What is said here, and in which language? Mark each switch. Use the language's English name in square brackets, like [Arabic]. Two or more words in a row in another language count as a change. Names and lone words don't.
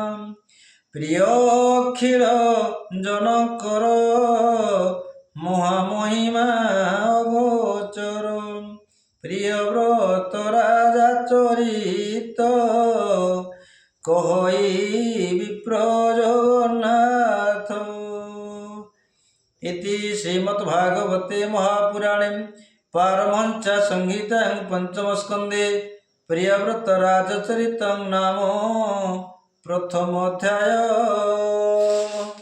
[Odia] ପ୍ରିୟ ଅଖିଳ ଜନକର ମହାମହିମା ଅଗୋଚର। ପ୍ରିୟ ବ୍ରତ ରାଜା ଚରିତ କହଇ ବିପ୍ର ଜଗନ୍ନାଥ। [Sanskrit] इति श्रीमद्भागवते महापुराणे पारमहंस संहितायां पंचमस्कन्धे प्रियव्रतराजचरितं नाम प्रथमोऽध्यायः।